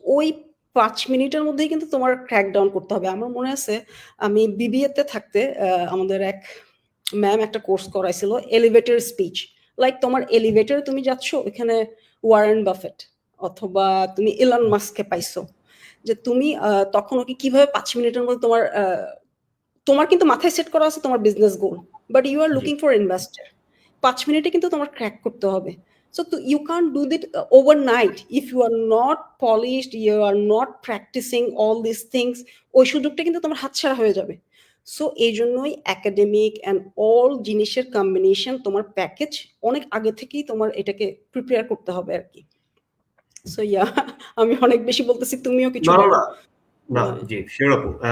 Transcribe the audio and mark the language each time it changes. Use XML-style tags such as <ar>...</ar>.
<bn>ওই ৫ মিনিটের মধ্যেই কিন্তু তোমার ক্র্যাক ডাউন করতে হবে। আমার মনে আছে আমি বিবিএ তে থাকতে আমাদের এক ম্যাম একটা কোর্স করাইছিল, এলিভেটর স্পিচ। লাইক তোমার এলিভেটরে তুমি যাচ্ছ, ওখানে ওয়ারেন বাফেট অথবা তুমি ইলন মাস্ককে পাইছো। যে তুমি তখন ওকে কিভাবে ৫ মিনিটের মধ্যে তোমার কিন্তু মাথায় সেট করা আছে তোমার business goal,</bn> <en>but you are</en> <bn>G.</bn> <en>Looking for investor.</en> <bn>৫ মিনিটে কিন্তু তোমার ক্র্যাক করতে হবে।</bn> <en>So you can't do that overnight if you are not polished, you are not practicing all these things.</en> <bn>ওই সুযোগটা কিন্তু তোমার হাতছাড়া হয়ে যাবে। সো এই জন্যই একাডেমিক অ্যান্ড অল জিনিসের কম্বিনেশন, তোমার প্যাকেজ অনেক আগে থেকেই তোমার এটাকে প্রিপেয়ার করতে হবে আর কি। সো ইয়া, আমি অনেক বেশি বলতেছি, তুমিও কিছু না, না, বলো। না, না, জি, শিওর আপু।</bn>